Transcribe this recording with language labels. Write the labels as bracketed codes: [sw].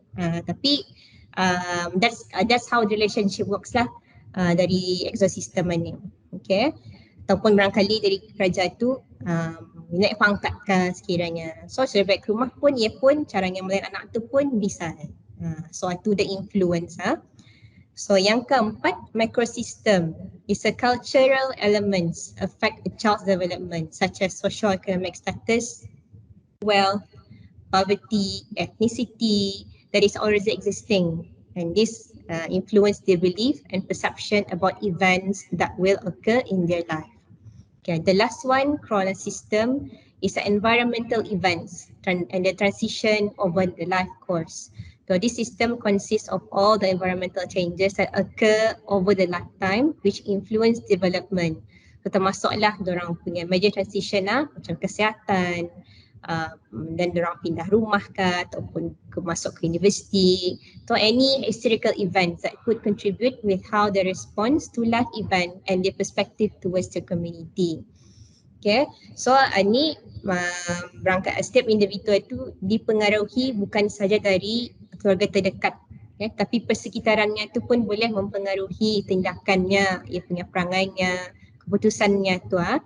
[ms] Tapi [en] that's how the relationship works lah [ms] dari ekosistem ni. [en] Okay. [ms] Ataupun barangkali dari kerajaan tu naik pangkat kan sekiranya. So sudah balik ke rumah pun, ia pun caranya melihat anak tu pun bisa. [en] So [ms] itu [en] the influence. So [ms] yang keempat, [en] microsystem is a cultural elements affect a child's development such as socio-economic status, wealth, poverty, ethnicity that is already existing, and this influence their belief and perception about events that will occur in their life. Okay, the last one, chrono system, is an environmental events and the transition over the life course. So this system consists of all the environmental changes that occur over the lifetime which influence development. [ms] So termasuklah diorang punya [en] major transition [ms] macam kesihatan, dan diorang pindah rumah ataupun masuk ke universiti. [en] So any historical events that could contribute with how they respond to life event and their perspective towards the community. [ms] Okay, so ni berangkat setiap individu itu dipengaruhi bukan saja dari keluarga terdekat, tapi persekitarannya itu pun boleh mempengaruhi tindakannya, ia punya perangainya, keputusannya tu.